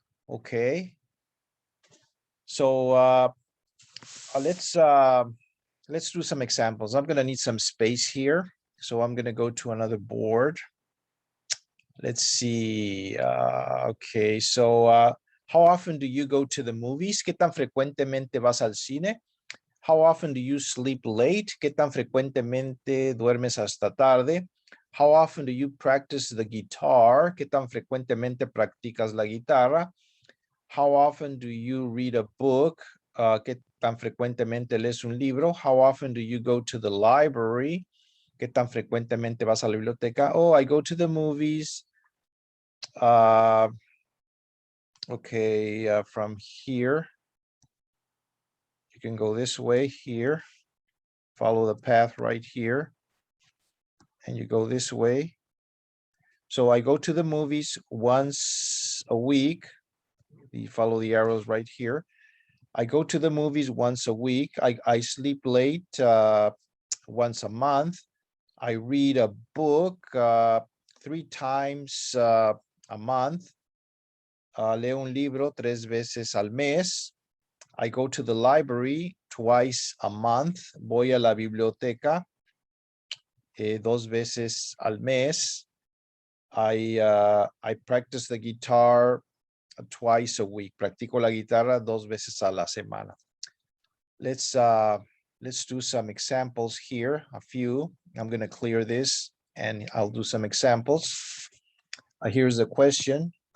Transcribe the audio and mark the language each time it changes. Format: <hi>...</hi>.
<en>Okay. So let's do some examples. I'm gonna need some space here. So I'm gonna go to another board. Let's see. Okay, so how often do you go to the movies?</en> <es>¿Qué tan frecuentemente vas al cine?</es> <en>How often do you sleep late?</en> <es>¿Qué tan frecuentemente duermes hasta tarde?</es> <en>How often do you practice the guitar?</en> <es>¿Qué tan frecuentemente practicas la guitarra?</es> <en>How often do you read a book?</en> <es>¿Qué tan frecuentemente lees un libro?</es> <en>How often do you go to the library?</en> <es>¿Qué tan frecuentemente vas a la biblioteca?</es> <en>Oh, I go to the movies. Okay, from here, you can go this way here. Follow the path right here. And you go this way. So I go to the movies once a week. You follow the arrows right here. I go to the movies once a week. I sleep late once a month. I read a book 3 times a month.</en> <es>Leo un libro 3 veces al mes.</es> <en>I go to the library twice a month.</en> <es>Voy a la biblioteca 2 veces al mes.</es> <en>I practice the guitar twice a week.</en> <es>Practico la guitarra 2 veces a la semana.</es> <en>Let's do some examples here, a few. I'm going to clear this and I'll do some examples. Here's the question.</en>